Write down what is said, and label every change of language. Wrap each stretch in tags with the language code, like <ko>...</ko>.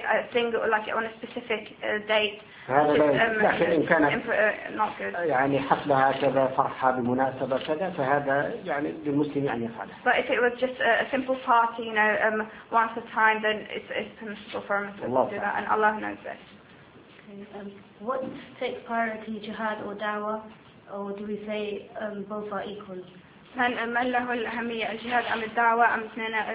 <ar>هذا لا لكن إن كانت يعني حفلة هكذا فرحة بمناسبة كذا فهذا يعني للمسلم أن يفعله.</ar> <en>But if it was just a simple party, you know, once a time, then it's permissible for a Muslim to do that, and Allah knows this. Okay. What takes priority, jihad or dawah, or do we say both are equal?</en> <ar>من له الأهمية الجهاد أم الدعوة أم اثنين</ar>